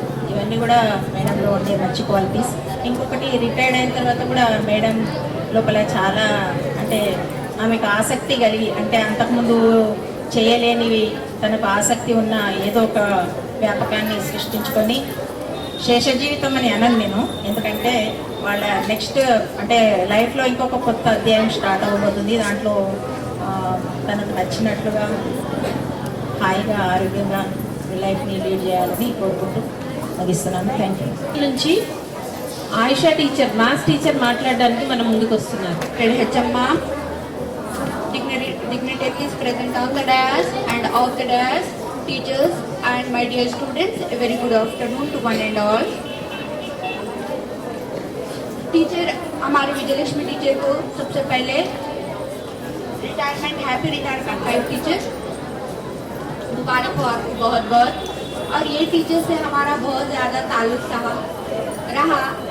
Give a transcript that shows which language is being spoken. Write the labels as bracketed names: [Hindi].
[Telugu] ఇవన్నీ కూడా మేడంలో ఉండే మంచి క్వాలిటీస్. ఇంకొకటి రిటైర్డ్ అయిన తర్వాత కూడా మేడం లోపల చాలా, అంటే ఆమెకు ఆసక్తి కలిగి, అంటే అంతకుముందు చేయలేనివి తనకు ఆసక్తి ఉన్న ఏదో ఒక వ్యాపకాన్ని సృష్టించుకొని, శేష జీవితం అని అనను నేను, ఎందుకంటే వాళ్ళ నెక్స్ట్ అంటే లైఫ్లో ఇంకొక కొత్త అధ్యాయం స్టార్ట్ అవ్వబోతుంది. దాంట్లో తనకు నచ్చినట్లుగా హాయిగా ఆరోగ్యంగా లైఫ్ని లీడ్ చేయాలని కోరుకుంటూ ముగిస్తున్నాను. Thank you. నుంచి ఆయిషా టీచర్, మ్యాథ్స్ టీచర్ మాట్లాడడానికి మనం ముందుకు వస్తున్నారు. [English] HM, dignitaries present on the dais and off the dais, teachers and my dear students, a very good afternoon to one and all. [Hindi] Teacher, हमारे विजयलक्ष्मी टीचर को सबसे पहले retirement, happy retirement life teacher. दोबारा को आपको बहुत बहुत, और ये टीचर से हमारा बहुत ज़्यादा ताल्लुक रहा।